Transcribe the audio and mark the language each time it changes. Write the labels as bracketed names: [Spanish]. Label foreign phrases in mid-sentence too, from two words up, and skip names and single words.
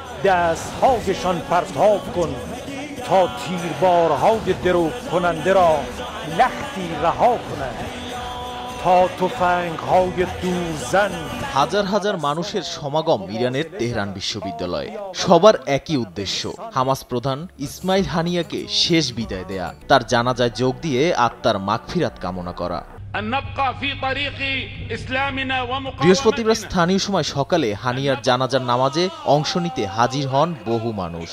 [Persian] دستهایشان پرتاب کن تا تیربارهای درو کننده را لختی رها کنند تا تفنگ‌های دورزن। [Bangla] হাজার হাজার মানুষের সমাগম ইরানের তেহরান বিশ্ববিদ্যালয়ে। সবার একই উদ্দেশ্য, হামাস প্রধান ইসমাইল হানিয়াকে শেষ বিদায় দেয়া, তার জানাজায় যোগ দিয়ে আত্মার মাগফিরাত কামনা করা। বৃহস্পতিবার স্থানীয় সময় সকালে হানিয়ার জানাজার নামাজে অংশ নিতে হাজির হন বহু মানুষ।